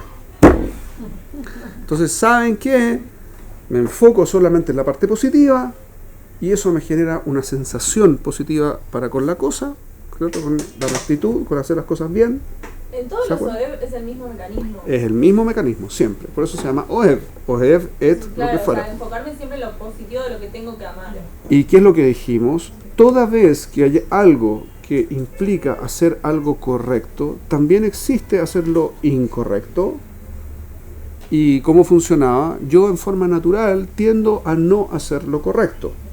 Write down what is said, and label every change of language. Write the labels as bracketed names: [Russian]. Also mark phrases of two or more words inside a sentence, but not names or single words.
[Spanish] Entonces saben que me enfoco solamente en la parte positiva y eso me genera una sensación positiva para con la cosa, ¿cierto? Con la rectitud, con hacer las cosas bien. En todos los OEV es el mismo mecanismo. Es el mismo mecanismo, siempre. Por eso se llama OEV. OEV, et, claro, lo que fuera. O sea, enfocarme siempre en lo positivo de lo que tengo que amar. ¿Y qué es lo que dijimos? Toda vez que hay algo que implica hacer algo correcto, también existe hacerlo incorrecto. ¿Y cómo funcionaba? Yo en forma natural tiendo a no hacer lo correcto.